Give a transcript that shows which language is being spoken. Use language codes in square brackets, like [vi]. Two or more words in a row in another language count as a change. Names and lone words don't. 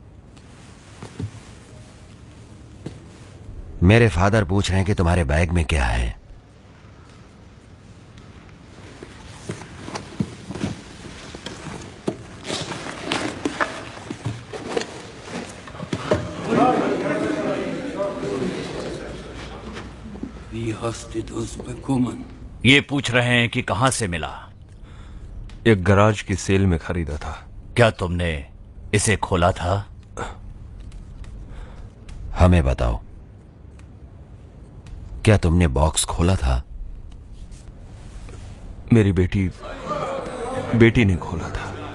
[hi] मेरे फादर पूछ रहे हैं कि तुम्हारे बैग में क्या है। [de] Wie hast du das bekommen? [hi] ये पूछ रहे हैं कि कहां से मिला। एक गराज की सेल में खरीदा था। क्या तुमने इसे खोला था? हमें बताओ, क्या तुमने बॉक्स खोला था? मेरी बेटी ने खोला था।